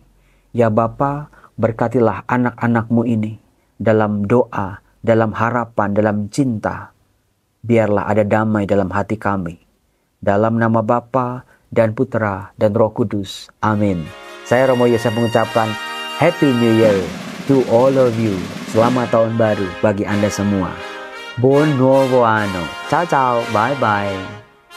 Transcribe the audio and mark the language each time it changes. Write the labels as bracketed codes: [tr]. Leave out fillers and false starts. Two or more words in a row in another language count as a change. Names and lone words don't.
[id] Ya Bapa, berkatilah anak-anak-Mu ini dalam doa, dalam harapan, dalam cinta. Biarlah ada damai dalam hati kami. Dalam nama Bapa dan Putra dan Roh Kudus. Amin. Saya Romo Yosef mengucapkan [en] Happy New Year to all of you. [id] Selamat tahun baru bagi Anda semua. [it] Buon nuovo anno. Ciao ciao. [en] Bye bye.